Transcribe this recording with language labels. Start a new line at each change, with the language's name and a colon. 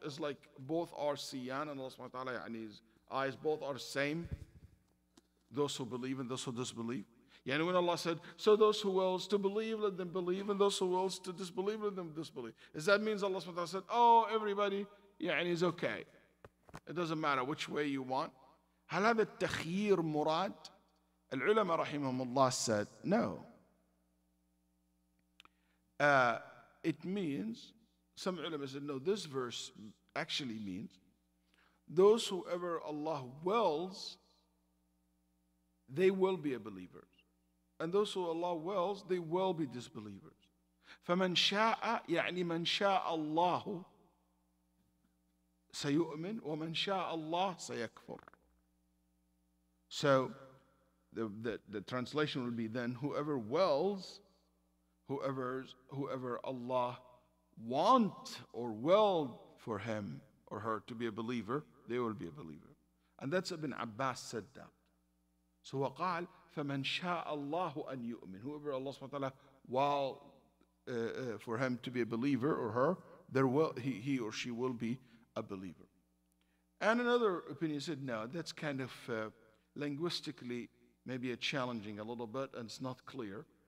English: Is like both are siyan and Allah subhanahu wa ta'ala, and His eyes both are same? Those who believe and those who disbelieve. Yani when Allah said, so those who wills to believe, let them believe, and those who wills to disbelieve, let them disbelieve. Does that mean Allah subhanahu wa ta'ala said, oh, everybody, is okay. It doesn't matter which way you want.
Arabic: هل هذا التخيير مراد؟ العلماء رحمهم الله
English: said, no. It means, some ulama said, no, this verse actually means, those whoever Allah wills, they will be a believer. And those who Allah wills, they will be disbelievers.
Arabic: فَمَنْ شَاءَ يعني مَنْ شَاءَ اللَّهُ سيؤمن وَمَنْ شَاءَ اللَّهُ سيكفر.
English: So the translation will be then, whoever wills, whoever Allah want or will for him or her to be a believer, they will be a believer. And that's Ibn Abbas said that.
Arabic: So وقال فمن شاء الله أن يؤمن.
English: Whoever Allah subhanahu wa ta'ala, while for him to be a believer or her, he or she will be a believer. And another opinion said, no, that's kind of linguistically maybe a challenging a little bit, and it's not clear.